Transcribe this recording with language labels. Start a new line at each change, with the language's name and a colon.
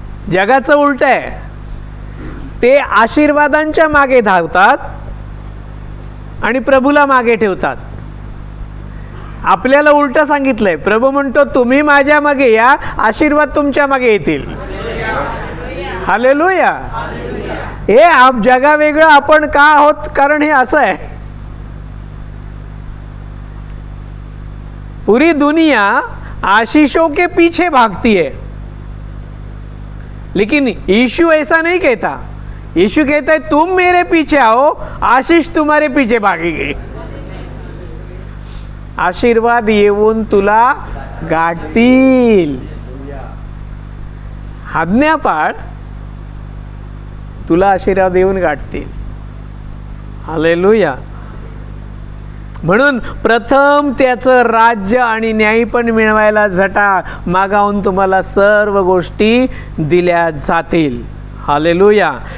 Marathi: जगाचं उलट आहे. ते आशीर्वादांच्या मागे धावतात आणि प्रभूला मागे ठेवतात. आपल्याला उलट सांगितलंय. प्रभू म्हणतो तुम्ही माझ्या मागे या, आशीर्वाद तुमच्या मागे येतील. हालेलुया. हे आप जगा वेगळं आपण का आहोत? कारण हे असं आहे.
Hindi: पूरी दुनिया आशीषों के पीछे भागती है, लेकिन यीशु ऐसा नहीं कहता। यीशु कहता है तुम मेरे पीछे आओ, आशीष तुम्हारे पीछे भागेगी।
Marathi: आशीर्वाद येऊन तुला गाठतील, आज्ञा पाळ, तुला आशीर्वाद येऊन गाठतील। हालेलुया। म्हणून प्रथम त्याचं राज्य आणि न्याय पण मिळवायला झटा, मागाहून तुम्हाला सर्व गोष्टी दिल्या जातील। हालेलुया।